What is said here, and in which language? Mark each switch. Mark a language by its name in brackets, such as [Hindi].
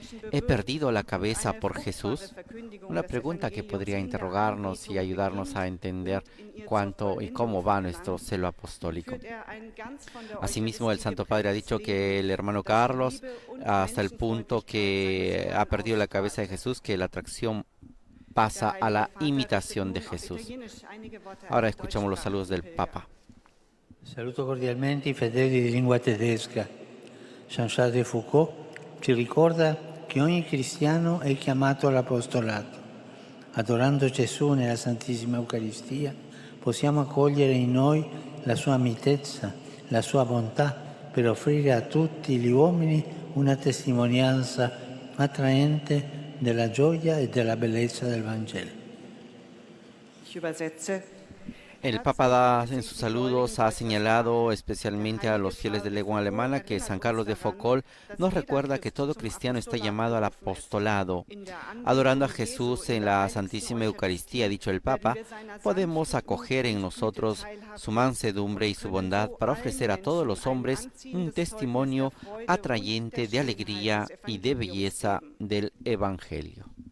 [Spanish] ¿He perdido la cabeza por Jesús? Una pregunta que podría interrogarnos y ayudarnos a entender cuánto y cómo va nuestro celo apostólico. Asimismo, el Santo Padre ha dicho que el hermano Carlos, hasta el punto que ha perdido la cabeza de Jesús, que la atracción pasa a la imitación de Jesús. Ahora escuchamos los saludos del Papa. [Italian] Saluto cordialmente i fedeli di lingua tedesca. Jean-Charles de Foucault ci ricorda che ogni cristiano è chiamato all'apostolato. Adorando Gesù nella Santissima Eucaristia, possiamo accogliere in noi la sua mitezza, la sua bontà, per offrire a tutti gli uomini una testimonianza attraente della gioia e della bellezza del Vangelo. [German] Ich übersetze. [Spanish] El Papa en sus saludos ha señalado especialmente a los fieles de lengua alemana que San Carlos de Foucault nos recuerda que todo cristiano está llamado al apostolado. Adorando a Jesús en la Santísima Eucaristía, ha dicho el Papa, podemos acoger en nosotros su mansedumbre y su bondad para ofrecer a todos los hombres un testimonio atrayente de alegría y de belleza del Evangelio.